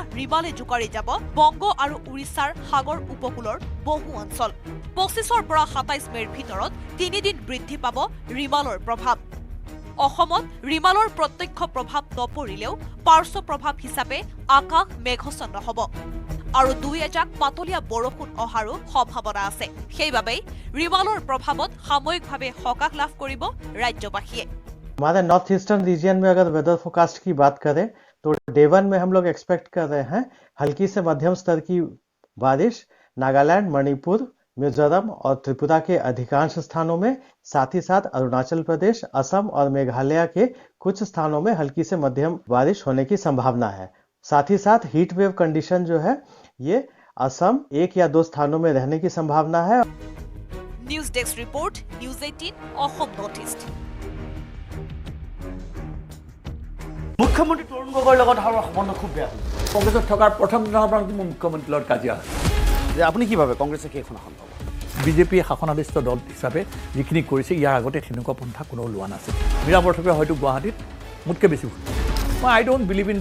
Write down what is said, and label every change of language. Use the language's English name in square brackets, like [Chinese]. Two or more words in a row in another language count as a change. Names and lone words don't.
[Assamese] ৰিমালে জোকাৰি যাব বংগ আৰু উৰিষ্যাৰ সাগৰ উপকূলৰ বহু অঞ্চল 25ৰ পৰা 27 মেৰ ভিতৰত 3 দিন বৃদ্ধি পাব ৰিমালৰ প্ৰভাৱ অসমত ৰিমালৰ প্ৰত্যক্ষ প্ৰভাৱ নপৰিলেও পাৰ্শ্ব প্ৰভাৱ হিচাপে আকাশ মেঘাচ্ছন্ন হ'ব আৰু 2-1 পাতলীয়া বৰষুণ অহাৰো সম্ভাৱনা আছে সেইবাবে ৰিমালৰ প্ৰভাৱত সাময়িকভাৱে সকাহ লাভ কৰিব ৰাজ্যবাসীয়ে [Hindi] हमारे [English] North Eastern region [Hindi] में अगर [English] weather forecast [Hindi] की बात करें तो डे 1 में हम लोग एक्सपेक्ट कर रहे हैं हल्की से मध्यम स्तर की बारिश नागालैंड मणिपुर मिजोरम और त्रिपुरा के अधिकांश स्थानों में साथ ही साथ अरुणाचल प्रदेश असम और मेघालय के कुछ स्थानों में हल्की से मध्यम बारिश होने की संभावना है साथ ही साथ [English] heat wave condition [Hindi] जो है ये असम 1 या 2 स्थानों में रहने की संभावना है [English] News desk report News 18 Assam North East [Assamese] মুখ্যমন্ত্ৰী তৰুণ গগৈৰ লগত আমাৰ সম্বন্ধ খুব বেয়া কংগ্ৰেছত থকাৰ প্ৰথম দিনৰ পৰা মুখ্যমন্ত্ৰীৰ লগত কাজিয়া যে আপুনি কি ভাবে কংগ্ৰেছে কেইখন আসন পাব বিজেপি শাসনাধিষ্ঠ দল হিচাপে যিখিনি কৰিছে ইয়াৰ আগতে তেনেকুৱা পন্থা কোনো লোৱা নাছিল মীৰা বৰঠাকুৰে হয়তো গুৱাহাটীত মোতকৈ বেছি মই [English] I don't believe in